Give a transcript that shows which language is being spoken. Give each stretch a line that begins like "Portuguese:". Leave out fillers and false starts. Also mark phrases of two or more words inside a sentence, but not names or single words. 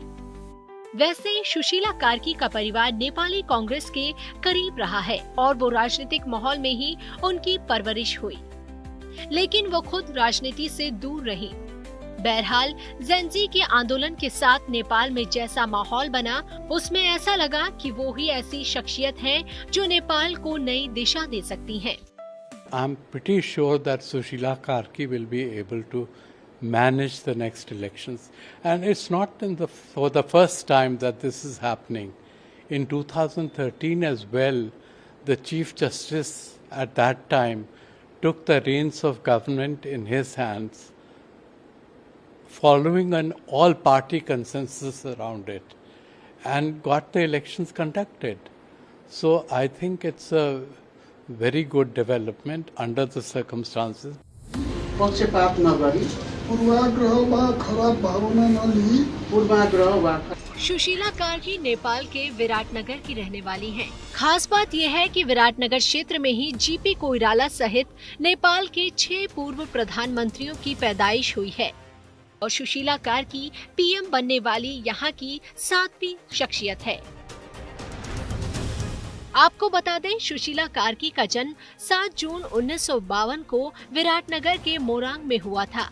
Hindi: वैसे सुशीला कार्की का परिवार नेपाली कांग्रेस के करीब रहा है और वो राजनीतिक माहौल में ही उनकी परवरिश हुई, लेकिन वो खुद राजनीति से दूर रही। बहरहाल जेनजी के आंदोलन के साथ नेपाल में जैसा माहौल बना, उसमें ऐसा लगा कि वो ही ऐसी शख्सियत हैं जो नेपाल को नई दिशा दे सकती हैं।
English: I'm pretty sure that Sushila Karki will be able to manage the next elections, and it's not for the first time that this is happening. In 2013 as well, the Chief Justice at that time took the reins of government in his hands, following an all-party consensus around it, and got the elections conducted. So I think it's a very good development under the circumstances.
Nepali: पक्षपात नगरी पूर्वाग्रह वा खराब भावना नलिई पूर्वाग्रह वा।
Hindi: सुशीला कार्की नेपाल के विराटनगर की रहने वाली हैं। खास बात यह है कि विराटनगर क्षेत्र में ही जीपी कोइराला सहित नेपाल के 6 पूर्व प्रधानमंत्रियों की पैदाइश हुई है और सुशीला कार्की पीएम बनने वाली यहाँ की 7वीं शख्सियत है। आपको बता दें, सुशीला कार्की का जन्म 7 जून 1952 को विराटनगर के मोरांग में हुआ था।